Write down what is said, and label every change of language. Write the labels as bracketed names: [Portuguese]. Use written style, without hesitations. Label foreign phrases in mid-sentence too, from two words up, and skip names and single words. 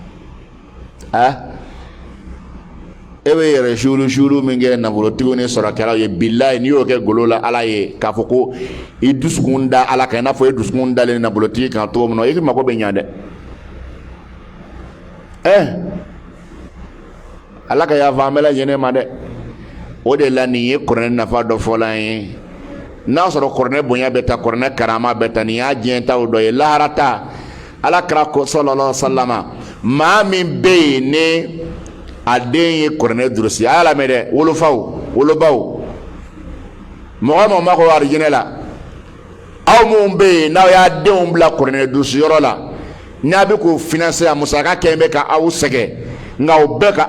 [Bambara] e bɛ yɛrɛ suuru min kɛ nafolotigiw ni sɔrɔkɛlaw ye bilayi n'i y'o kɛ golo la ala ye k'a fɔ ko i dusukun da ala kan i n'a fɔ i dusukun dalen nafolotigi kan cogo min na i mago bɛ ɲa dɛ ala ka yafa an bɛɛ lajɛlen ma dɛ o de la nin ye kuranɛ nafa dɔ fɔla an ye n'a sɔrɔ kuranɛ bonya bɛ ta kuranɛ karama bɛ ta nin y'a diɲɛ taw dɔ ye lahara ta ala kira ko [Arabic] صلى الله عليه وسلم [Bambara] maa min bɛ yen ne a den ye kuranɛ durusi a y'a lamɛn dɛ wolofaw wolobaw mɔgɔ min ma ko arijinɛ la aw minnu bɛ yen n'aw y'a denw bila kuranɛ durusiyɔrɔ la n'a bɛ k'o financer a musaka kɛ bɛ ka aw sɛgɛn nka o bɛɛ ka